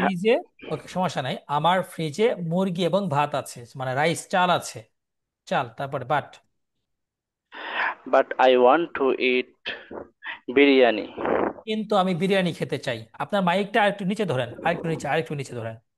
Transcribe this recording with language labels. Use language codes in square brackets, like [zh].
[bn] ফ্রিজে, ওকে সমস্যা নাই, আমার ফ্রিজে মুরগি এবং ভাত আছে, মানে রাইস, চাল আছে, চাল, তারপরে but. [en] but I want to eat biryani. [bn] কিন্তু আমি বিরিয়ানি খেতে চাই। আপনার মাইকটা আরেকটু নিচে ধরেন, আরেকটু নিচে, আরেকটু নিচে ধরেন।